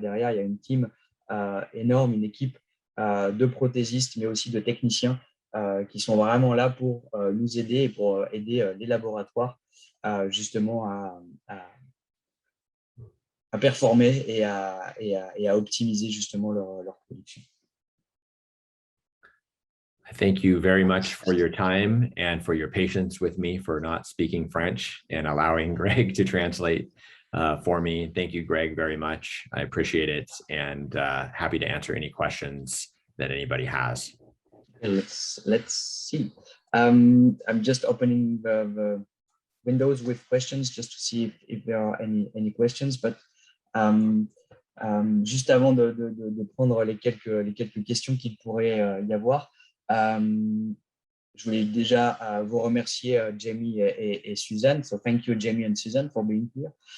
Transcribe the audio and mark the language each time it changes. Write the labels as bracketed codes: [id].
[fr] Derrière, il y a une team énorme, une équipe de prothésistes, mais aussi de techniciens qui sont vraiment là pour nous aider et pour aider les laboratoires justement à performer et à optimiser justement leur production. [en] Thank you very much for your time and for your patience with me for not speaking French and allowing Greg to translate for me. Thank you, Greg, very much. I appreciate it, and happy to answer any questions that anybody has. Let's see. I'm just opening the windows with questions just to see if there are any questions. But [fr] juste avant de prendre les quelques questions qu'il pourrait y avoir, je voulais déjà vous remercier, Jamie et Suzanne. [en] So thank you, Jamie and Suzanne, for being here.